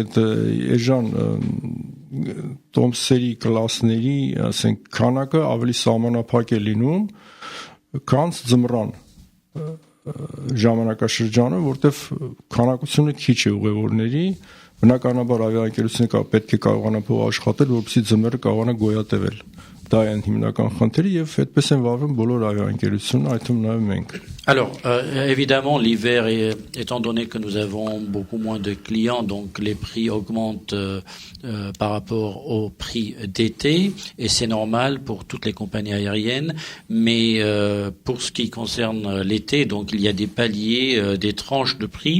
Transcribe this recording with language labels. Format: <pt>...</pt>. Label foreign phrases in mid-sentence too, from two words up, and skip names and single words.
<hy>այդ էժան տոմսերի կլասների, ասենք քանակը ավելի սահմանափակ է լինում, քան ձմռան ժամանակաշրջանը, որտեվ քանակությունը քիչ է ուղևորների, բնականաբար ավիաընկերությունը պետք է կարողանա փող աշխատել, որպեսզի ձմեռը կարողանա գոյատևել։ Դա է հիմնական խնդիրը եւ այդպես են վարվում բոլոր ավիաընկերությունները, այդ թվում նաեւ մենք։</hy> <fr>Alors, évidemment, l'hiver, étant donné que nous avons beaucoup moins de clients, donc les prix augmentent par rapport au prix d'été, et c'est normal pour toutes les compagnies aériennes, mais pour ce qui concerne l'été, donc il y a des paliers, des tranches de prix.</fr>